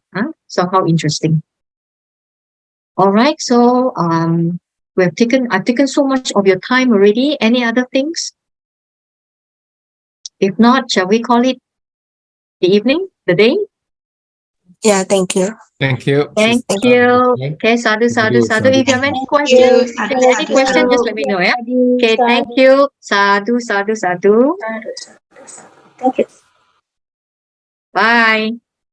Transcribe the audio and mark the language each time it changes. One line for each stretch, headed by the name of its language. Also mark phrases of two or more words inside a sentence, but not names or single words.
English: So how interesting. All right. So I've taken so much of your time already. Any other things? If not, shall we call it the evening, the day? Yeah, thank you. Thank you. Thank you. Okay,
Pali: sadhu, sadhu, sadhu.
English: If you have any questions, just let me know. Yeah. Okay, thank you.
Pali: Sadhu, sadhu, sadhu.
English: Thank you. Bye.